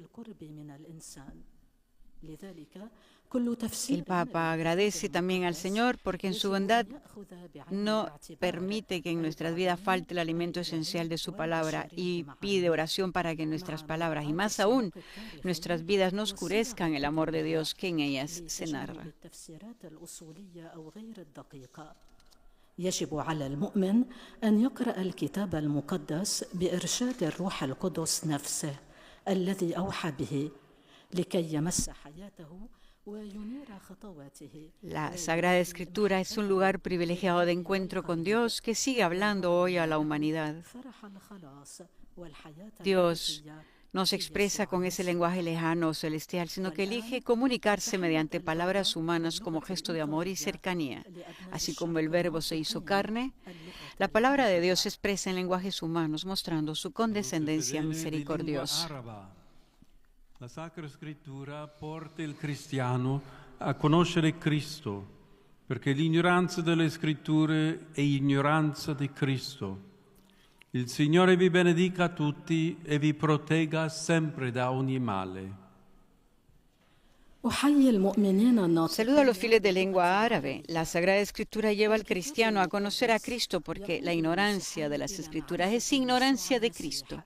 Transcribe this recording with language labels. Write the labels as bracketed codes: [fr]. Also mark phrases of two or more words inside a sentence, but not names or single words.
[es] El Papa agradece también al Señor porque en su bondad no permite que en nuestras vidas falte el alimento esencial de su palabra y pide oración para que nuestras palabras y más aún nuestras vidas no oscurezcan el amor de Dios que en ellas se narra. [ar] يجب على المؤمن أن يقرأ الكتاب المقدس بإرشاد الروح القدس نفسه الذي أوحى به لكي يمس حياته. [es] La Sagrada Escritura es un lugar privilegiado de encuentro con Dios que sigue hablando hoy a la humanidad. Dios no se expresa con ese lenguaje lejano o celestial, sino que elige comunicarse mediante palabras humanas como gesto de amor y cercanía. Así como el Verbo se hizo carne, la palabra de Dios se expresa en lenguajes humanos, mostrando su condescendencia misericordiosa. [it] La Sacra Scrittura porta il cristiano a conoscere Cristo, perché l'ignoranza delle Scritture è ignoranza di Cristo. Il Signore vi benedica a tutti e vi protegga sempre da ogni male. [es] Saludo a los fieles de lengua árabe. La Sagrada Escritura lleva al cristiano a conocer a Cristo porque la ignorancia de las Escrituras es ignorancia de Cristo.